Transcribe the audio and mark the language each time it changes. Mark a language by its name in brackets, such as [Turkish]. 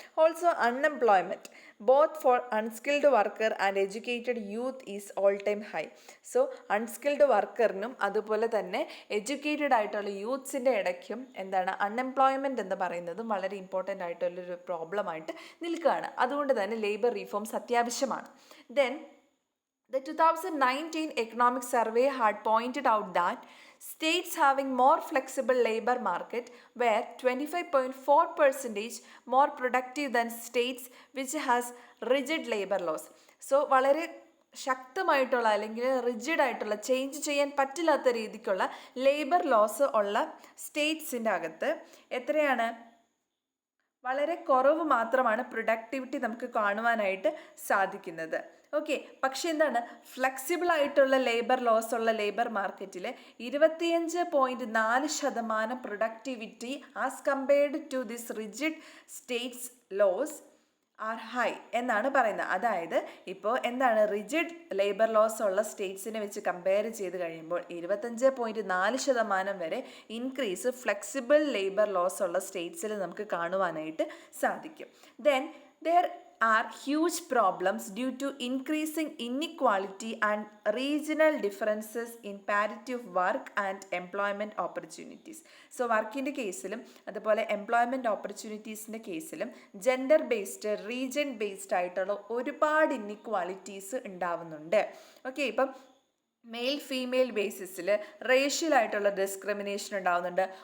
[English] Also unemployment both for unskilled worker and educated youth is all time high. [Malayalam] So unskilled വർക്കറിനും അതുപോലെ തന്നെ educated ആയിട്ടുള്ള യൂത്ത്സിൻ്റെ ഇടയ്ക്കും എന്താണ് unemployment എന്ന് പറയുന്നതും വളരെ ഇമ്പോർട്ടൻ്റ് ആയിട്ടുള്ളൊരു പ്രോബ്ലമായിട്ട് നിൽക്കുകയാണ്. അതുകൊണ്ട് തന്നെ ലേബർ റീഫോംസ് അത്യാവശ്യമാണ്. [English] Then the 2019 economic survey had pointed out that states having more flexible labor market were 25.4% more productive than states which has rigid labor laws. [Malayalam] So വളരെ ശക്തമായിട്ടുള്ള അല്ലെങ്കിൽ റിജിഡ് ആയിട്ടുള്ള ചേഞ്ച് ചെയ്യാൻ പറ്റില്ലാത്ത രീതിക്കുള്ള ലേബർ ലോസ് ഉള്ള സ്റ്റേറ്റ്സിൻ്റെ അകത്ത് എത്രയാണ്? വളരെ കുറവ് മാത്രമാണ് പ്രൊഡക്ടിവിറ്റി നമുക്ക് കാണുവാനായിട്ട് സാധിക്കുന്നത്. ഓക്കെ, പക്ഷെ എന്താണ് ഫ്ലെക്സിബിൾ ആയിട്ടുള്ള ലേബർ ലോസ് ഉള്ള ലേബർ മാർക്കറ്റിൽ 25.4% productivity [English] as compared to this rigid states laws are high [Malayalam] എന്നാണ് പറയുന്നത്. അതായത് ഇപ്പോൾ എന്താണ് റിജിഡ് ലേബർ ലോസ് ഉള്ള സ്റ്റേറ്റ്സിനെ വെച്ച് കമ്പയർ ചെയ്ത് കഴിയുമ്പോൾ 25.4% വരെ ഇൻക്രീസ് ഫ്ലെക്സിബിൾ ലേബർ ലോസ് ഉള്ള സ്റ്റേറ്റ്സിൽ നമുക്ക് കാണുവാനായിട്ട് സാധിക്കും. [English] Then there are huge problems due to increasing inequality and regional differences in parity of work and employment opportunities. [Malayalam] So വർക്കിൻ്റെ കേസിലും അതുപോലെ എംപ്ലോയ്മെൻറ്റ് ഓപ്പർച്യൂണിറ്റീസിൻ്റെ കേസിലും ജെൻഡർ ബേസ്ഡ് റീജിയൻ ബേസ്ഡ് ആയിട്ടുള്ള ഒരുപാട് ഇന്നിക്വാളിറ്റീസ് ഉണ്ടാവുന്നുണ്ട്. ഓക്കെ, ഇപ്പം മെയിൽ ഫീമെയിൽ ബേസിസിൽ റേഷ്യലായിട്ടുള്ള ഡിസ്ക്രിമിനേഷൻ ഉണ്ടാവുന്നുണ്ട്.